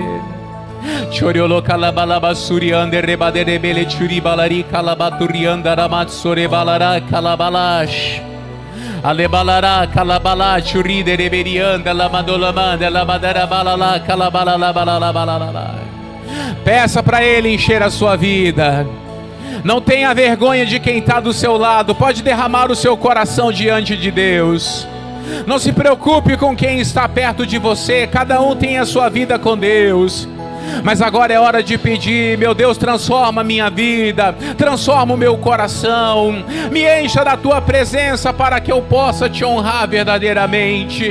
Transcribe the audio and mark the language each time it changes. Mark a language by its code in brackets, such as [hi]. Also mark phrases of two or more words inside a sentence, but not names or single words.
[pt] Choriolo calabala basuriande rebadere bele churibalari calabaturianda ramatsore balara calabalash. Alebalara calabala churide reberianda la mandolamanda la madara balala calabala la balala balala. Peça para Ele encher a sua vida. Não tenha vergonha de quem está do seu lado. Pode derramar o seu coração diante de Deus. Não se preocupe com quem está perto de você. Cada um tem a sua vida com Deus. Mas agora é hora de pedir: meu Deus, transforma a minha vida, transforma o meu coração, me encha da tua presença para que eu possa te honrar verdadeiramente.